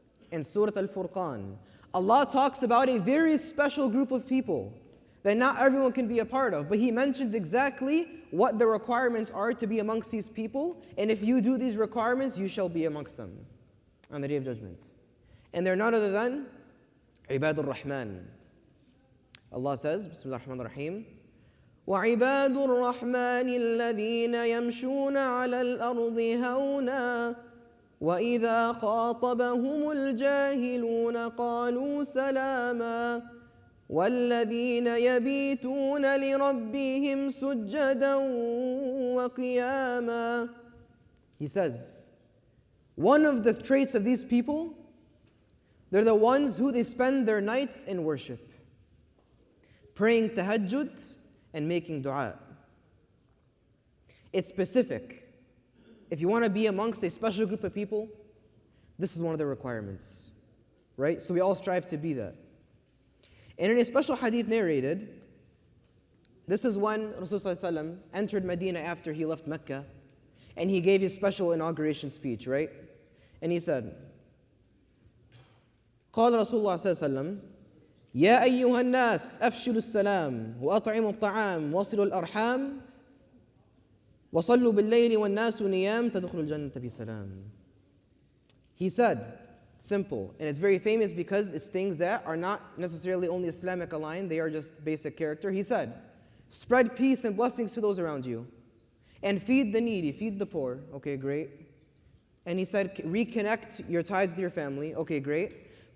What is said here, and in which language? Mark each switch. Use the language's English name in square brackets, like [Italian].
[English] In Surah Al-Furqan, Allah talks about a very special group of people that not everyone can be a part of, but He mentions exactly what the requirements are to be amongst these people, and if you do these requirements, you shall be amongst them on the Day of Judgment. And they're none other than عباد الرحمن. Allah says, [Arabic] Bismillah ar-Rahman ar-Rahim, وَعِبَادُ الرَّحْمَنِ الَّذِينَ يَمْشُونَ عَلَى الْأَرْضِ هَوْنًا وَإِذَا خَاطَبَهُمُ الْجَاهِلُونَ قَالُوا سَلَامًا وَالَّذِينَ يَبِيتُونَ لِرَبِّهِمْ سُجَّدًا وَقِيَامًا. [English] He says, one of the traits of these people, they're the ones who they spend their nights in worship, praying tahajjud and making dua. It's specific. If you want to be amongst a special group of people, this is one of the requirements, right? So we all strive to be that. And in a special hadith narrated, this is when Rasulullah entered Medina after he left Mecca, and he gave his special inauguration speech, right? And he said, [Arabic] قال رسول الله صلى الله عليه وسلم يا أيها الناس أفشلوا السلام وأطعموا الطعام وصلوا الأرحام وصلوا بالليل والناس نيام تدخلوا الجنة بسلام. [English] He said, simple, and it's very famous because it's things that are not necessarily only Islamic aligned, they are just basic character. He said, spread peace and blessings to those around you, and feed the needy, feed the poor. Okay, great. And he said, reconnect your ties with your family. Okay, great.